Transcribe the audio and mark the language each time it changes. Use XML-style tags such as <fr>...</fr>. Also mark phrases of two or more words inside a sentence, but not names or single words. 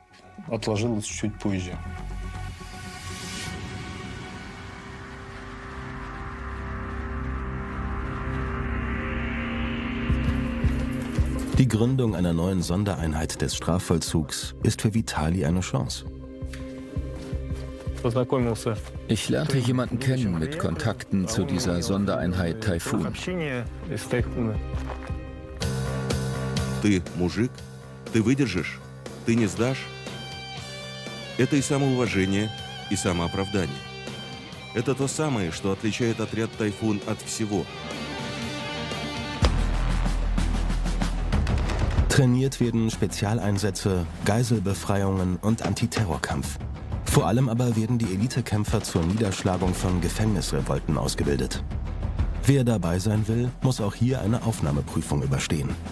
<de>Die Gründung einer neuen Sondereinheit des Strafvollzugs ist für Vitali eine Chance. Ich lernte jemanden kennen mit Kontakten zu dieser Sondereinheit Taifun.</de> <ru>Ты мужик, ты выдержишь, ты не сдашь. Это и самоуважение, и самооправдание. Это то самое, что отличает отряд «Тайфун» от всего.</ru> <de>Trainiert werden Spezialeinsätze, Geiselbefreiungen und Antiterrorkampf. Vor allem aber werden die Elitekämpfer zur Niederschlagung von Gefängnisrevolten ausgebildet. Wer dabei sein will, muss auch hier eine Aufnahmeprüfung überstehen.</de>